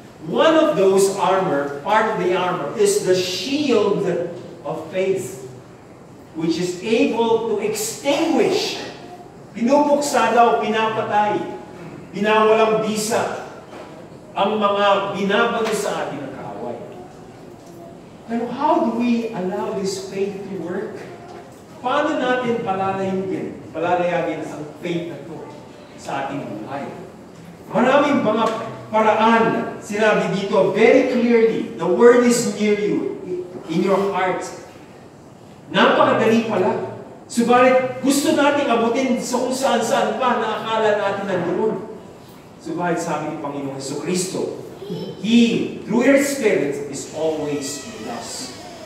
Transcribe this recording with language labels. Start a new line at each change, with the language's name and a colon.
English: One of those armor, part of the armor, is the shield of faith, which is able to extinguish,
Filipino: pinupuksa daw, pinapatay, pinawalang bisa, ang mga binabago sa atin ng kaaway.
English: Pero how do we allow this faith to work?
Filipino: Paano natin palalayagin ang faith na ito sa ating buhay? Maraming mga paraan, sinabi dito
English: very clearly, the word is near you, in your heart.
Filipino: Napakadali pala. Subalit, gusto natin abutin sa kung saan-saan pa na akala natin nandoon. Subalit, sabi ni Panginoong Jesucristo,
English: He, through His Spirit, is always with us.